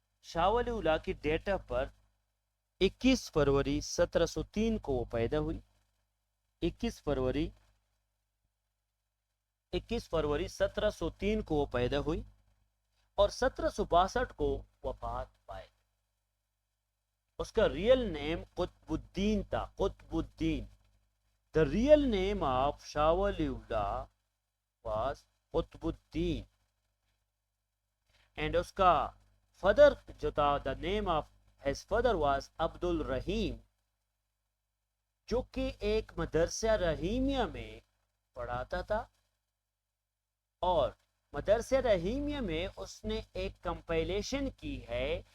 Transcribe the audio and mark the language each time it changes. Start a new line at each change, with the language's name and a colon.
Urdu: شاہ ولی اللہ کی date of birth 21 فروری 1703 کو وہ پیدا ہوئی. 21 فروری 1703 کو وہ پیدا ہوئی اور 1762 کو وفات پائے. اس کا ریئل نیم قطب الدین تھا. قطب الدین.
English: The real name of Shah Waliullah was Qutb uddin.
Urdu: And اس کا father جو تھا,
English: the name of his father was
Urdu: عبد الرحیم, جو کہ ایک مدرسہ رحیمیہ میں پڑھاتا تھا. اور مدرسہ رحیمیہ میں اس نے ایک کمپائلیشن کی ہے.